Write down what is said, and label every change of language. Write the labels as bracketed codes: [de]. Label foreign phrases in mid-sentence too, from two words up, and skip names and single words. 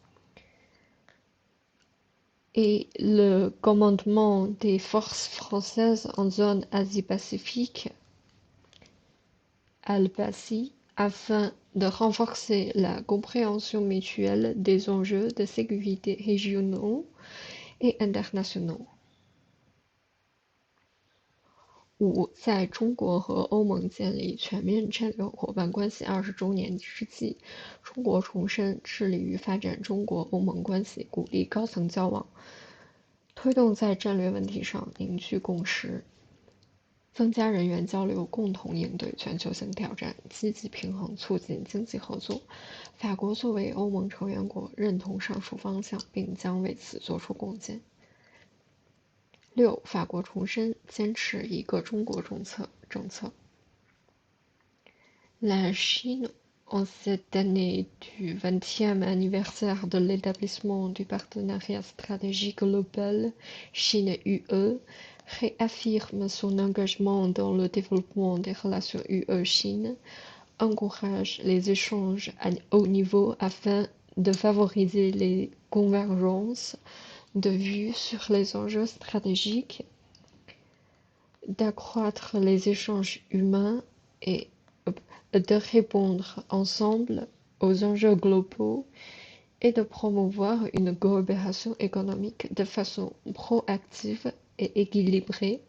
[fr] et le commandement des forces françaises en zone Asie-Pacifique, ALPACI, afin de renforcer la compréhension mutuelle des enjeux de sécurité régionaux et internationaux. [zh] 五，在中国和欧盟建立全面战略伙伴关系20周年之际，中国重申致力于发展中国欧盟关系，鼓励高层交往，推动在战略问题上凝聚共识，增加人员交流，共同应对全球性挑战，积极平衡促进经济合作。法国作为欧盟成员国，认同上述方向，并将为此作出贡献。六，法国重申坚持一个中国政策。 [fr] La Chine, en cette année du 20e anniversaire de l'établissement du partenariat stratégique global Chine-UE, réaffirme son engagement dans le développement des relations UE-Chine, encourage les échanges à haut niveau afin de favoriser les convergences de vues sur les enjeux stratégiques, d'accroître les échanges humains et de répondre ensemble aux enjeux globaux et de promouvoir une coopération économique de façon proactive et équilibrée.